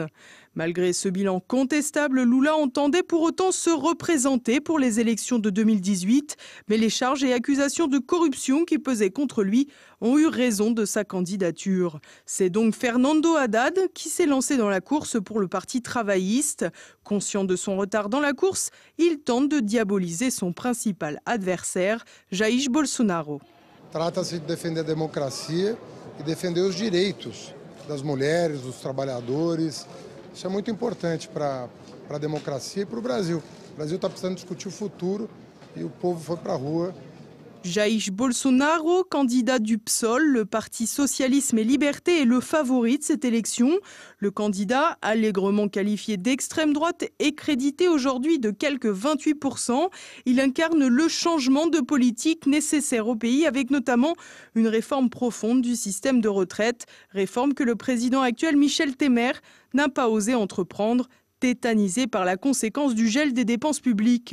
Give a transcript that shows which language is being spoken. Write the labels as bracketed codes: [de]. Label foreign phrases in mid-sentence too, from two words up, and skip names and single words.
[fr] Malgré ce bilan contestable, Lula entendait pour autant se représenter pour les élections de 2018, mais les charges et accusations de corruption qui pesaient contre lui ont eu raison de sa candidature. C'est donc Fernando Haddad qui s'est lancé dans la course pour le Parti travailliste. Conscient de son retard dans la course, il tente de diaboliser son principal adversaire, Jair Bolsonaro. [pt] Trata-se de defender a democracia e defender os direitos das mulheres, dos trabalhadores. Isso é muito importante para a democracia e para o Brasil. O Brasil está precisando discutir o futuro e o povo foi para a rua. [fr] Jair Bolsonaro, candidat du PSOL, le Parti Socialisme et Liberté, est le favori de cette élection. Le candidat, allègrement qualifié d'extrême droite, est crédité aujourd'hui de quelques 28%. Il incarne le changement de politique nécessaire au pays, avec notamment une réforme profonde du système de retraite, réforme que le président actuel Michel Temer n'a pas osé entreprendre, tétanisé par la conséquence du gel des dépenses publiques.